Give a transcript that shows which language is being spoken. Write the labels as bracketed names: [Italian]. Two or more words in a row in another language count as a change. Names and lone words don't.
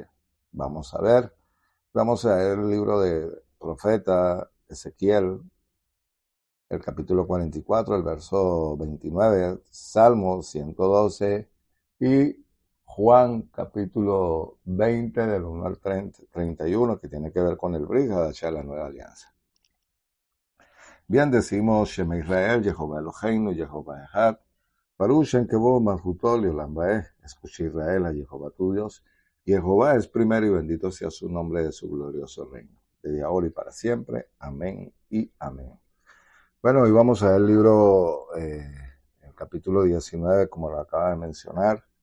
[Spanish] Vamos a ver el libro de profeta Ezequiel, el capítulo 44, el verso 29, Salmo 112 y Juan capítulo 20 del 1 al 31, que tiene que ver con el [Hebrew] ברית חדשה, [Spanish] la nueva alianza. Bien, decimos [Hebrew] שמע ישראל יהוה אלוהינו יהוה אחד ברוך שם כבוד מלכותו לעולם ועד. [Spanish] Escucha Israel a Jehová tu Dios. Jehová es primero y bendito sea su nombre de su glorioso reino, desde ahora y para siempre. Amén y amén. Bueno, hoy vamos a ver el libro, el capítulo 19, como lo acaba de mencionar.